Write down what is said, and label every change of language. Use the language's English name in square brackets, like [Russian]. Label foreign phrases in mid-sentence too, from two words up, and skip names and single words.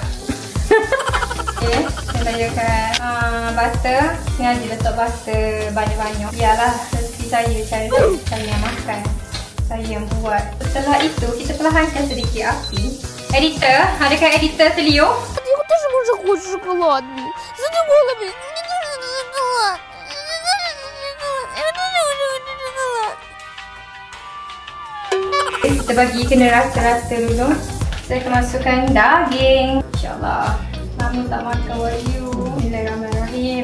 [Malay] Okay, saya layarkan butter. Sengaja letak butter banyak-banyak. Biarlah rezeki saya, saya yang makan. Saya yang buat. Setelah itu, kita perlahankan sedikit api. Editor, adakah editor Telio? [Russian] Я тоже уже хочу шоколадный. Задумала. [Malay] Kita bagi kena rata-rata dulu. Saya akan masukkan daging. InsyaAllah. Lama tak makan wagyu. Bismillahirrahmanirrahim.